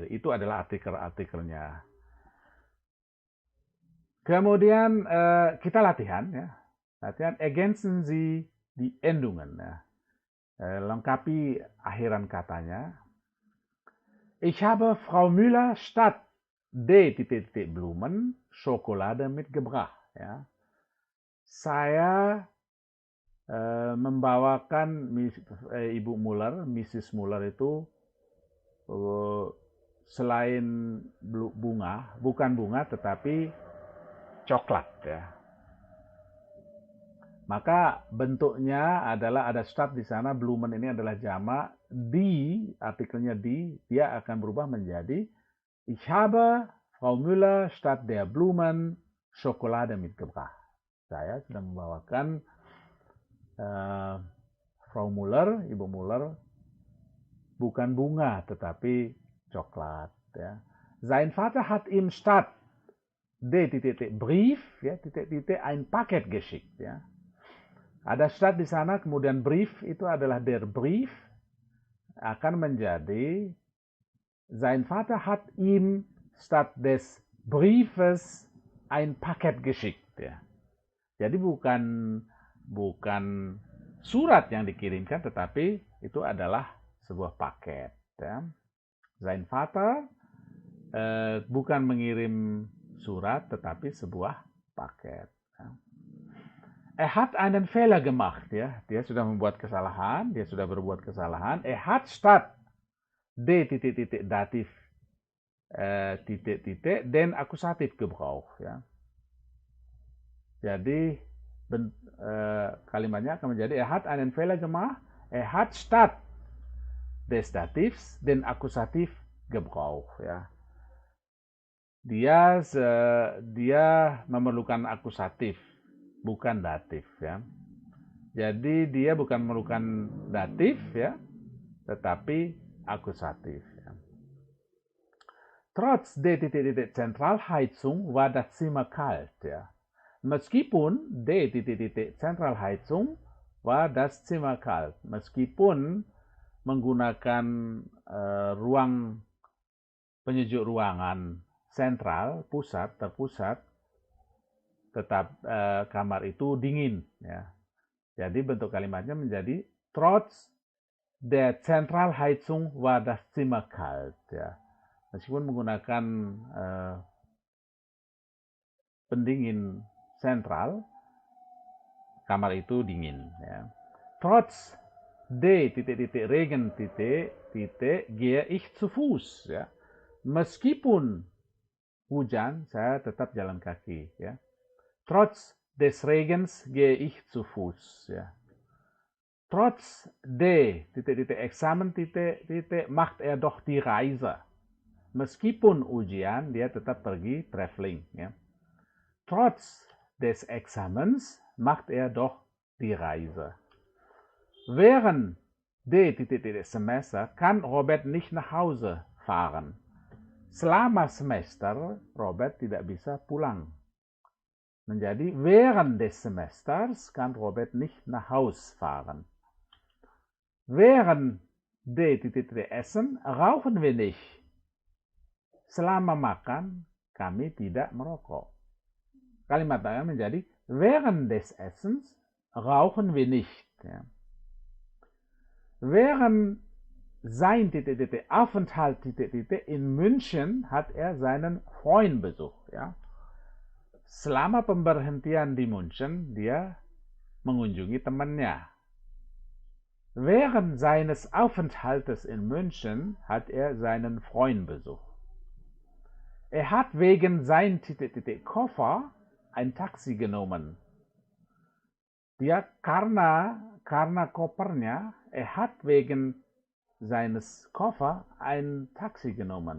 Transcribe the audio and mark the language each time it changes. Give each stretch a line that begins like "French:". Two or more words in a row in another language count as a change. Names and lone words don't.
Indonesian: Itu adalah artikel-artikelnya. Kemudian kita latihan, ya.
German: Latihan ergänzen Sie die Endungen.
Indonesian: Ya. Lengkapi akhiran katanya.
German: Ich habe Frau Müller statt D Blumen Schokolade mitgebracht.
Indonesian: Ya. Saya membawakan Ibu Muller, Mrs. Muller itu selain bunga, bukan bunga tetapi coklat, ya. Maka bentuknya adalah ada stadt di sana, Blumen ini adalah jamak, die, artikelnya die, dia akan berubah menjadi
German: Ich habe Frau Müller statt der Blumen Schokolade mitgebracht.
Indonesian: Saya sudah membawakan Frau Müller, Ibu Müller, bukan bunga tetapi coklat, ya.
German: Sein Vater hat ihm statt Brief, ya, ein Paket geschickt,
Indonesian: ya. Ada statt di sana, kemudian brief itu adalah
German: der Brief,
Indonesian: akan menjadi
German: sein Vater hat ihm statt des Briefes ein Paket geschickt,
Indonesian: ya. Jadi bukan surat yang dikirimkan, tetapi itu adalah sebuah paket, ya. Sein Vater bukan mengirim surat tetapi sebuah paket, ya.
German: Hat einen Fehler gemacht,
Indonesian: ya. Dia sudah membuat kesalahan, dia sudah berbuat kesalahan.
German: Hat statt D datif den Akkusativ gebraucht,
Indonesian: ya. Jadi kalimatnya akan menjadi
German: hat einen Fehler gemacht. Hat statt des Dativs den Akkusativ gebraucht,
Indonesian: ya. Dia memerlukan akusatif, bukan datif, ya. Jadi dia bukan memerlukan datif, ya, tetapi akusatif, ya.
German: Trotz der Zentralheizung war das Zimmer kalt,
Indonesian: ya.
German: Meskipun der Zentralheizung war das Zimmer kalt.
Indonesian: Meskipun menggunakan ruang penyejuk ruangan sentral, terpusat, tetap kamar itu dingin, ya. Jadi bentuk kalimatnya menjadi
German: trotz der Zentralheizung war das Zimmer kalt.
Indonesian: Ya. Meskipun menggunakan pendingin sentral, kamar itu dingin. Ya.
German: Trotz Regen gehe ich zu Fuß.
Indonesian: Ya. Meskipun hujan, saya tetap jalan kaki. Ya.
German: Trotz des Regens gehe ich zu Fuß.
Indonesian: Ya.
German: Trotz Examen macht er doch die Reise.
Indonesian: Meskipun ujian, dia tetap pergi traveling. Ya.
German: Trotz des Examens macht er doch die Reise. Während Semester kann Robert nicht nach Hause fahren.
Indonesian: Selama semester, Robert tidak bisa pulang.
German: Menjadi während des Semesters kann Robert nicht nach Hause fahren. Während Essen rauchen wir nicht.
Indonesian: Selama makan, kami tidak merokok. Kalimatnya menjadi
German: während des Essens rauchen wir nicht. Ya. Während sein Aufenthalt in München hat er seinen Freund besucht.
Indonesian: Ya. Selama pemberhentian di München, dia mengunjungi temannya.
German: Während seines Aufenthaltes in München hat er seinen Freund besucht. Er hat wegen sein Koffer ein Taxi genommen.
Indonesian: Dia karena kopernya,
German: er hat wegen seines Koffer ein Taxi genommen.